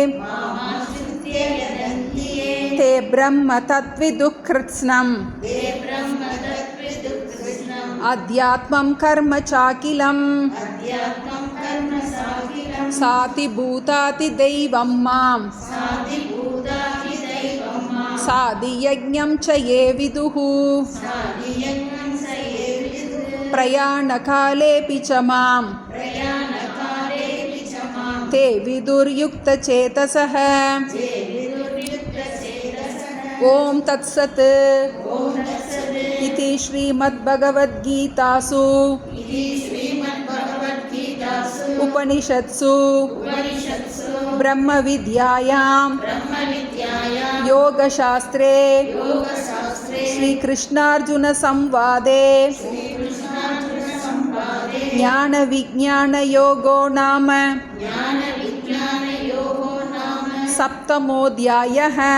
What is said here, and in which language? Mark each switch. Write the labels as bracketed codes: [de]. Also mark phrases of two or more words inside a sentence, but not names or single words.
[sa] ते ब्रह्म तद्विदुः कृत्स्नम् अध्यात्मम् कर्म चाखिलम् साधि भूताधि दैवम् माम् साधि यज्ञम् च ये विदुः प्रयाणकालेऽपि च माम् ते विदुर्युक्तचेतसः ओम तत्सत् इति श्रीमद्भगवद्गीतासु उपनिषत्सु ब्रह्मविद्यायां योगशास्त्रे श्रीकृष्णार्जुनसंवादे ज्ञानविज्ञानयोगो नाम सप्तमोऽध्यायः।